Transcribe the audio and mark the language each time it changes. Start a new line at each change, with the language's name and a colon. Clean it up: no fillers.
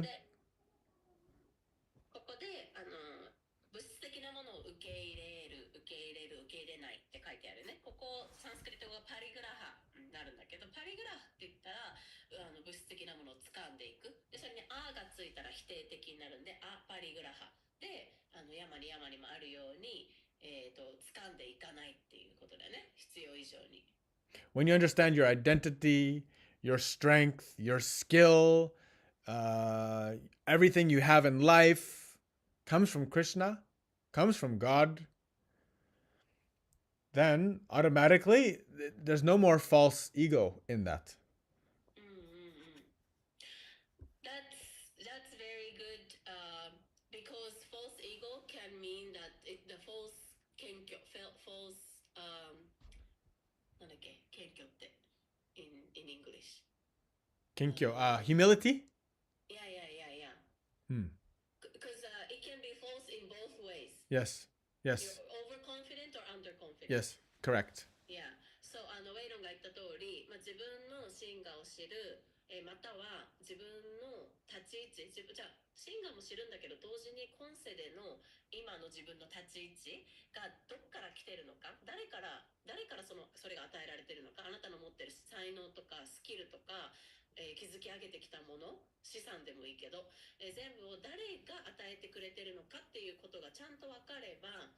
Japanese: で、ここで物質的なものを受け入れる、受け入れる、受け入れないって書いてあるね。ここサンスクリット語はパリグラハになるんだけど、パリグラハって言ったら物質的なものを掴んでいく。で、それにあがついたら否定的になるんで、パリグラハで山に山にもあるように、掴んでいかないっていうことだよね。必要以上に。
English: When you understand your identity, your strength, your skill, everything you have in life comes from Krishna, comes from God, then automatically there's no more false ego in that. That's very good because false ego can mean that the false
Japanese: 謙虚
English: false
Japanese: なんだっけ謙虚って
English: in English Kinkyo, humility? Yeah. Hmm. Because it can be false in both ways. Yes. Yes. You're overconfident or underconfident. Yes. Correct. Yeah.
Japanese: So ウェイロンが言った通り、自分の真我を知る、または自分の立ち位置、じゃあ真我も知るんだけど同時に今世での今の自分の立ち位置がどっから来てるのか、誰からそれが与えられてるのか、あなたの持ってる才能とかスキルとか、築き上げてきたもの、資産でもいいけど、全部を誰が与えてくれてるのかっていうことがちゃんと分かれば、